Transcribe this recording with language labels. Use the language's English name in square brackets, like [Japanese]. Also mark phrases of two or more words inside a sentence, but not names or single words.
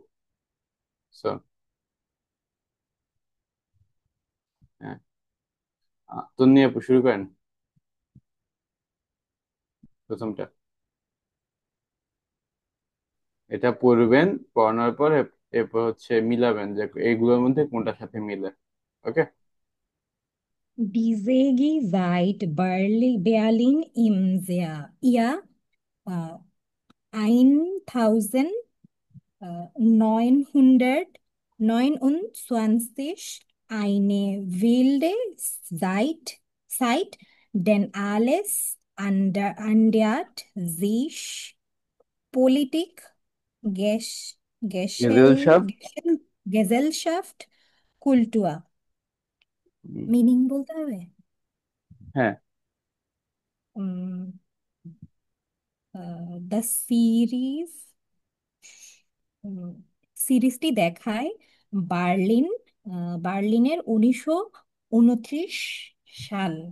[Bangla] সো, হ্যাঁ, তন্নি আপু শুরু করেন প্রথমটা। এটা পড়বেন, পড়ানোর পর এরপর হচ্ছে মিলাবেন যে এইগুলোর মধ্যে কোনটার সাথে মিলে। ওকে। [German] Diese Gewalt Berlin im Jahr äh, 1929 eine wilde Zeit, denn alles ändert sich: Politik, গেজেল Gesellschaft, Kultur. [Bangla] মিনিং বলতে হবে? হ্যাঁ। [English] the series [Bangla] সিরিজটি দেখায় বার্লিন বার্লিনের 1929 সাল,